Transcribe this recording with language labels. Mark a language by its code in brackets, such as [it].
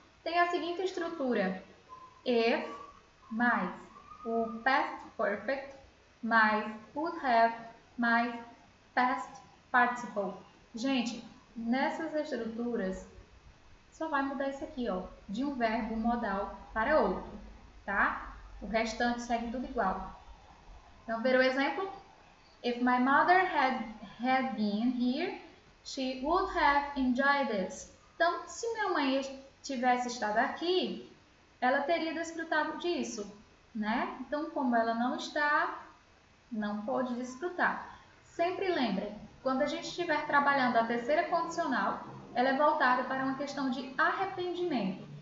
[pt] Tem a seguinte estrutura: if mais o past perfect mais would have mais past participle. Gente, nessas estruturas só vai mudar isso aqui, ó, de um verbo modal para outro, tá? O restante segue tudo igual. Então, ver o exemplo. [en] If my mother had been here, she would have enjoyed this. [pt] Então, se minha mãe tivesse estado aqui, ela teria desfrutado disso, né? Então, como ela não está, não pôde desfrutar. Sempre lembrem, quando a gente estiver trabalhando a terceira condicional, ela é voltada para uma questão de arrependimento.